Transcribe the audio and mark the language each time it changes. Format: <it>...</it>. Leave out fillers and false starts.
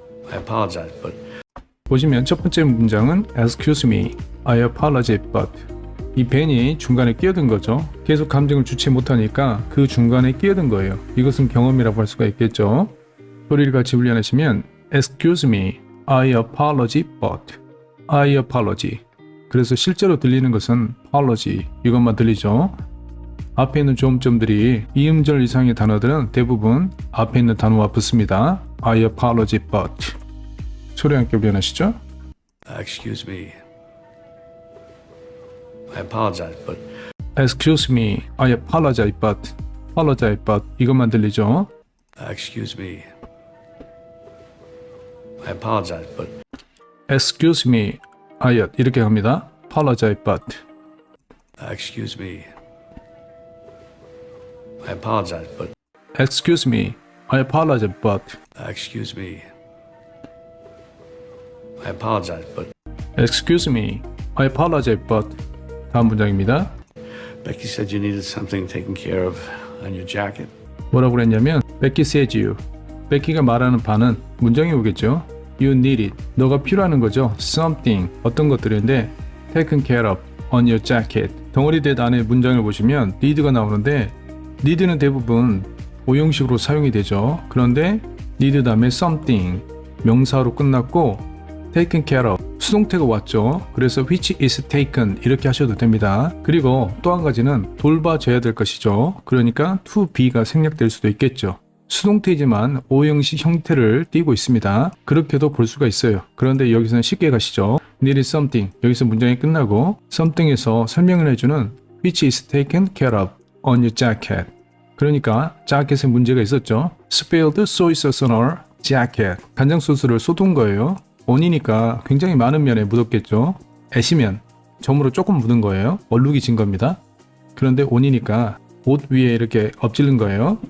<en>I apologize, but</en> <ko>보시면 첫 번째 문장은</ko> <en>Excuse me, I apologize, but</en> <ko>이 벤이 중간에 끼어든 거죠. 계속 감정을 주체 못하니까 그 중간에 끼어든 거예요. 이것은 경험이라고 할 수가 있겠죠. 소리를 같이 훈련하시면</ko> <en>Excuse me, I apologize, but I apologize.</en> <ko>그래서 실제로 들리는 것은 apology 이것만 들리죠. 앞에 있는 조음점들이 이음절 이상의 단어들은 대부분 앞에 있는 단어와 붙습니다.</ko> <en>I apologize, but</en> <ko>소리 함께 훈련하시죠.</ko> <en>excuse me. I apologize, but Excuse me, I apologize, but</en> <ko>이것만 들리죠.</ko> <en>excuse me. I apologize, but Excuse me, I</en> <ko>이렇게 합니다.</ko> <en>Apologize, but excuse me. I apologize, but Excuse me, I apologize, but excuse me. I apologize, but Excuse me, I apologize, but</en> <ko>다음 문장입니다.</ko> <en>Becky said you needed something taken care of on your jacket.</en> <ko>뭐라고 그랬냐면</ko> <en>Becky says you.</en> <ko>베키가 말하는 바는 문장이 오겠죠.</ko> <en>You need it.</en> <ko>너가 필요하는 거죠.</ko> <en>Something.</en> <ko>어떤 것들인데</ko> <en>taken care of on your jacket.</en> <ko>덩어리 대 안에 문장을 보시면 need가 나오는데 need는 대부분 오형식으로 사용이 되죠. 그런데 need 다음에 something 명사로 끝났고</ko> <en>taken care of</en> <ko>수동태가 왔죠. 그래서</ko> <en>which is taken</en> <ko>이렇게 하셔도 됩니다. 그리고 또 한 가지는 돌봐줘야 될 것이죠. 그러니까 to be가 생략될 수도 있겠죠. 수동태이지만 오형식 형태를 띠고 있습니다. 그렇게도 볼 수가 있어요. 그런데 여기서는 쉽게 가시죠.</ko> <en>need something</en> <ko>여기서 문장이 끝나고</ko> <en>something에서</en> <ko>설명을 해주는</ko> <en>which is taken care of on your jacket.</en> <ko>그러니까 자켓에 문제가 있었죠.</ko> <en>spilled soy sauce on our jacket.</en> <ko>간장 소스를 쏟은 거예요. 온이니까 굉장히 많은 면에 묻었겠죠. 애시면 점으로 조금 묻은 거예요. 얼룩이 진 겁니다. 그런데 온이니까 옷 위에 이렇게 엎질른 거예요.</ko>